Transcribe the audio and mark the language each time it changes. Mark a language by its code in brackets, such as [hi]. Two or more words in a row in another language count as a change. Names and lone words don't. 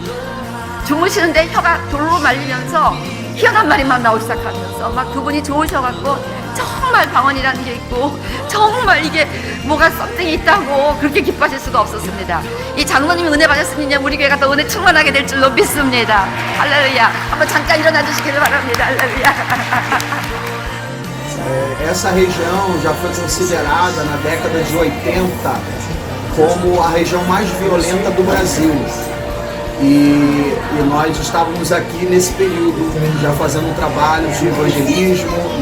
[ko] 주무시는데 혀가 돌로 말리면서 희한한 말이 막 나오기 시작하면서 막 그분이 좋으셔갖고 정말 방언이라는 게 있고 정말 이게 뭐가 썸띵이 있다고 그렇게 기뻐하실 수가 없었습니다. 이 장로님이 은혜 받았으니 우리 교회가 더 은혜 충만하게 될 줄로 믿습니다. 할렐루야. 한번 잠깐 일어나 주시기를 바랍니다. 할렐루야. [pt] Essa região já foi considerada na década de 80 como a região mais violenta do Brasil. E nós estávamos aqui nesse período, já fazendo um trabalho de evangelismo, né?